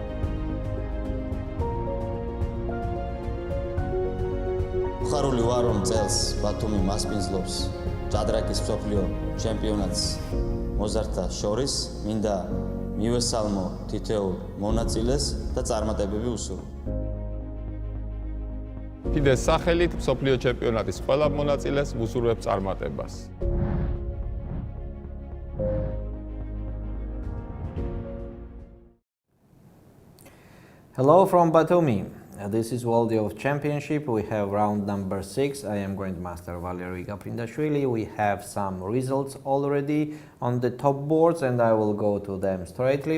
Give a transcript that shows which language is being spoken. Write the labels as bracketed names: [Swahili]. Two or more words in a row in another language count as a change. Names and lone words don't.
[Georgian] ხარული ვარ რომ წელს ბათუმი მასპინძლობს ჭადრაკის მსოფლიო ჩემპიონატს მოზარდთა შორის მინდა მივესალმო თითოეულ მონაწილეს და წარმატებები უსურვო. FIDE-ს სახელით მსოფლიო ჩემპიონატის ყველა მონაწილეს ვუსურვებ წარმატებას. [English] Hello from Batumi. This is World Youth Championship. We have round number 6. I am Grandmaster Valeri Gaprindashvili. We have some results already on the top boards and I will go to them straightly.